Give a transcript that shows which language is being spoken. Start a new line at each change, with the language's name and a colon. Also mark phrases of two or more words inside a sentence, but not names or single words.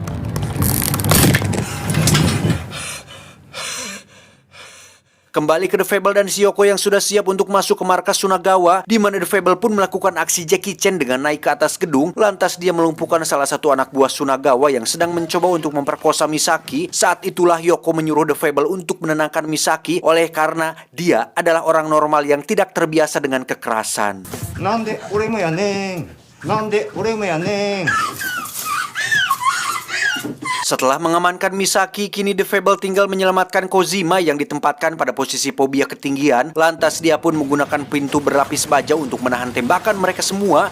Indonesian: Kembali ke The Fable dan Shiyoko yang sudah siap untuk masuk ke markas Sunagawa, di mana The Fable pun melakukan aksi Jackie Chan dengan naik ke atas gedung. Lantas dia melumpuhkan salah satu anak buah Sunagawa yang sedang mencoba untuk memperkosa Misaki. Saat itulah Yoko menyuruh The Fable untuk menenangkan Misaki oleh karena dia adalah orang normal yang tidak terbiasa dengan kekerasan.
Japanese: Nande俺もやねん。Nande俺もやねん。
Indonesian: Setelah mengamankan Misaki, kini The Fable tinggal menyelamatkan Kojima yang ditempatkan pada posisi fobia ketinggian. Lantas dia pun menggunakan pintu berlapis baja untuk menahan tembakan mereka semua.